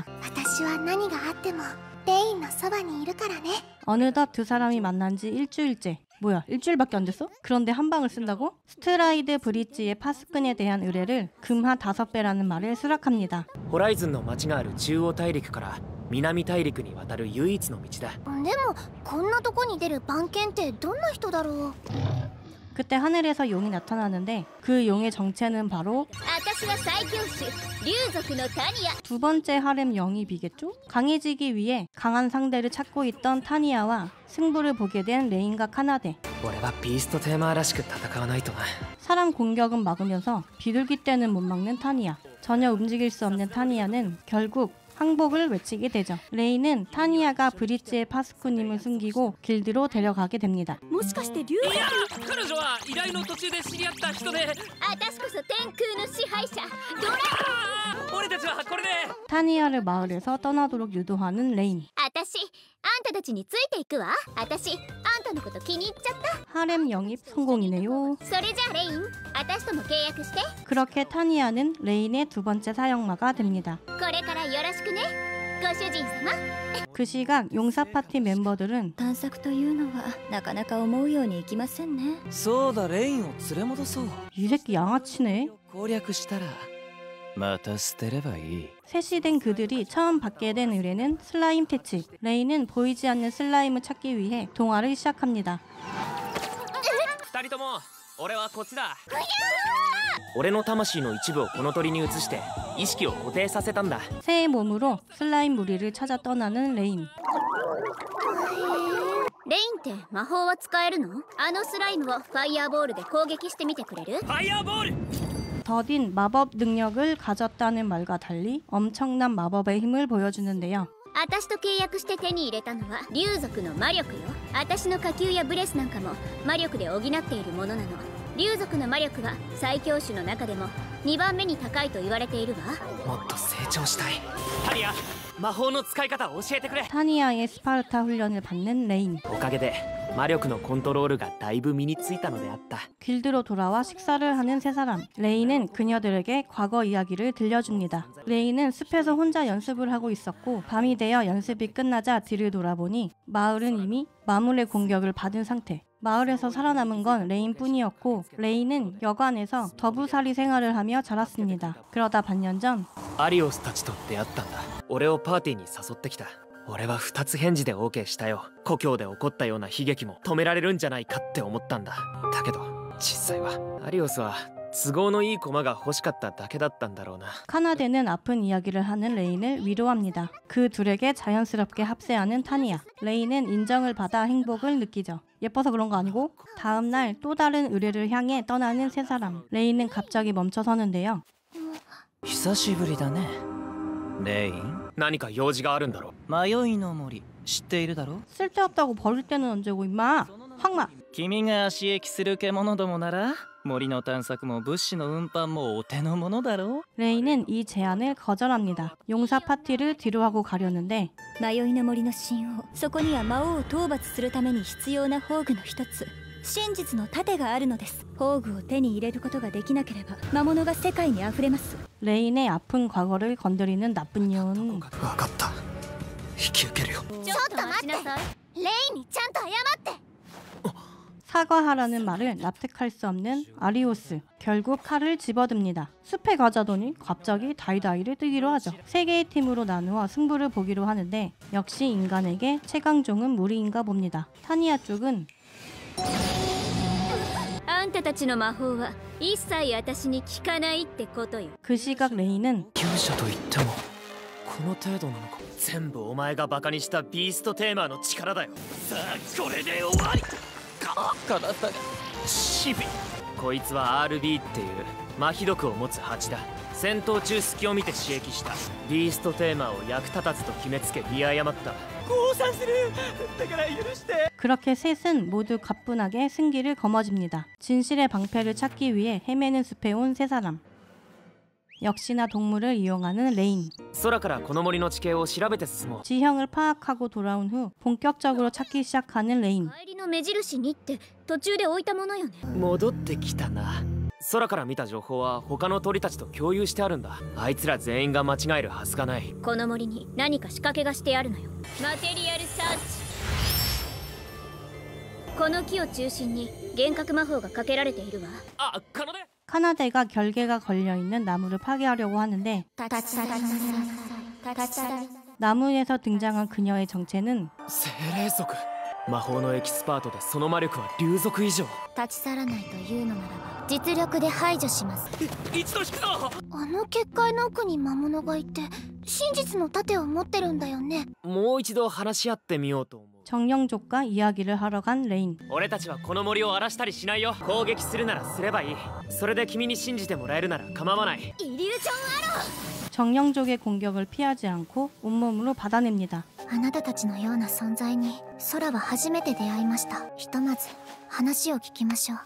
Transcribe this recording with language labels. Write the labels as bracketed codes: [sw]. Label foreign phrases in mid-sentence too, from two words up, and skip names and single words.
[ja] 私は何があってもレインのそばにいるからね。 [ko] 어느덧 두 사람이 만난 지 일주일째. 뭐야 일주일밖에 안 됐어? 그런데 한 방을 쓴다고? 스트라이드 브릿지의 파스꾼에 대한 의뢰를 금하 5배라는 말을 수락합니다. [ja] ホライズンの町がある中央大陸から南大陸に渡る唯一の道だ。でもこんなとこに出る番犬ってどんな人だろう。 [ko] 그때 하늘에서 용이 나타나는데 그 용의 정체는 바로 [ja] 私は最強種竜族のタニア。 [ko] 두 번째 하렘 영입이겠죠? 강해지기 위해 강한 상대를 찾고 있던 타니아와 승부를 보게 된 레인과 카나데. [ja] 俺はビーストテーマーらしく戦わないとな. [ko] 사람 공격은 막으면서 비둘기 떼는 못 막는 타니아. 전혀 움직일 수 없는 타니아는 결국 항복을 외치게 되죠. 레인은 타니아가 브릿지의 파스쿠님을 숨기고 길드로 데려가게 됩니다. [ja] もしかして竜族？いや彼女は依頼の途中で知り合った人で。私こそ天空の支配者ドラ俺たちはこれで. [ko] 타니아를 마을에서 떠나도록 유도하는 레인. [ja] 私あんたたちについていくわ。私あんたのこと気に入っちゃった。 [ko] 하렘 영입 성공이네요. [ja] それじゃあレイン私とも契約して。 [ko] 그렇게 타니아는 레인의 두 번째 사형마가 됩니다. [ja] これからよろしくねご主人様。 [ko] 그 시각 용사 파티 멤버들은 [ja] 探索というのはなかなか思うようにいきませんね。そうだレインを連れ戻そう。 [ko] 이 새끼 양아치네. [ja] 攻略したらまた捨てればいい。 [ko] 셋이 된 그들이 처음 받게 된 의뢰는 슬라임 퇴치. 레이는 보이지 않는 슬라임을 찾기 위해 동화를 시작합니다. [ja] 二人とも俺はこっちだ。俺の魂の一部をこの鳥に移して意識を固定させたんだ。 [ko] 새의 몸으로 슬라임 무리를 찾아 떠나는 레인. [ja] レインって魔法は使えるの？あのスライムをファイヤーボールで攻撃してみてくれる？ファイヤーボール。 [ko] 더딘 마법 능력을 가졌다는 말과 달리 엄청난 마법의 힘을 보여주는데요. [ja] 私と契約して手に入れたのは竜族の魔力よ。私の火球やブレスなんかも魔力で補っているものなの。竜族の魔力は最強種の中でも2番目に高いと言われているわ。もっと成長したい。タリア、魔法の使い方を教えてくれ。 [ko] 타니아의 스파르타 훈련을 받는 레인. [ja] おかげで魔力のコントロールがだいぶ身についたのであった。 [ko] 길드로 돌아와 식사를 하는 세 사람. 레인은 그녀들에게 과거 이야기를 들려줍니다. 레인은 숲에서 혼자 연습을 하고 있었고 밤이 되어 연습이 끝나자 뒤를 돌아보니 마을은 이미 마물의 공격을 받은 상태. 마을에서 살아남은 건 레인뿐이었고 레인은 여관에서 더부살이 생활을 하며 자랐습니다. 그러다 반년 전 [ja] アリオスたちと出会ったんだ。俺をパーティーに誘ってきた。俺は2つ返事で OK したよ。故郷で起こったような悲劇も止められるんじゃないかって思ったんだ。だけど実際はアリオスは都合のいい駒が欲しかっただけだったんだろうな。 [ko] 카나데는 아픈 이야기를 하는 레인을 위로합니다. 그 둘에게 자연스럽게 합세하는 타니아. 레인은 인정을 받아 행복을 느끼죠. 예뻐서 그런 거 아니고. 다음날 또 다른 의뢰를 향해 떠나는 세 사람. 레인은 갑자기 멈춰서는데요. [ja] 久しぶりだねレイン。何か用事があるんだろう。迷いの森知っているだろ。 [ko] 쓸데없다고 버릴 때는 언제고 임마. 황마. [ja] 君が足役する獣どもなら森の探索も物資の運搬もお手の物だろう。 [ko] 레인은 이 제안을 거절합니다. 용사 파티를 뒤로 하고 가려는데 [ja] 迷いの森の神王、そこには魔王を討伐するために必要な宝具の一つ、真実の盾があるのです。宝具を手に入れることができなければ魔物が世界にあふれます。 [ko] 레인의 아픈 과거를 건드리는 나쁜 년. [ja] 分かった。引き受けるよ。ちょっと待って、レイにちゃんと謝って。 [ko] 사과하라는 말을 납득할 수 없는 아리오스. 결국 칼을 집어듭니다. 숲에 가자더니 갑자기 다이다이를 뜨기로 하죠. 세 개의 팀으로 나누어 승부를 보기로 하는데 역시 인간에게 최강종은 무리인가 봅니다. 타니아 쪽은 [ja] あんたたちの魔法は一切私に効かないってことよ。 [ko] 그 시각 레인은 [ja] 勇者といってもこの程度なのか。全部お前がバカにしたビーストテーマーの力だよ。さあこれで終わりか。体が渋い。こいつは RB っていう麻痺毒を持つ蜂だ。戦闘中隙を見て刺激した。ビーストテーマーを役立たずと決めつけ見誤った。降参する。だから許して。 [ko] 그렇게 셋은 모두 가뿐하게 승기를 거머쥡니다. 진실의 방패를 찾기 위해 헤매는 숲에 온 세 사람. 역시나 동물을 이용하는 레인. [ja] 空からこの森の地形を調べて進もう。 [ko] 지형을 파악하고 돌아온 후 본격적으로 찾기 시작하는 레인. [ja] 帰りの目印にって途中で置いたものよね。戻ってきたな。空から見た情報は他の鳥たちと共有してあるんだ。あいつら全員が間違えるはずがない。この森に何か仕掛けがしてあるのよ。マテリアルサーチ。この木を中心に幻覚魔法がかけられているわ。あ、カナデ。 [ko] 카나데가 결계가 걸려있는 나무를 파괴하려고 하는데 나무에서 등장한 그녀의 정체는 [ja] 精霊族。魔法のエキスパートでその魔力は竜族以上。立ち去らないというのならば実力で排除します。一度引くぞ。あの結界の奥に魔物がいて真実の盾を持ってるんだよね。もう一度話し合ってみようと思う。 [ko] 정령족과 이야기를 하러 간 레인. [ja] 俺たちはこの森を荒らしたりしないよ。攻撃するならすればいい。それで君に信じてもらえるなら構わない。イリュージョンアロー。 [ko] 정령족의 공격을 피하지 않고 온몸으로 받아냅니다. [ja] あなたたちのような存在に空は初めて出会いました。ひとまず話を聞きましょう。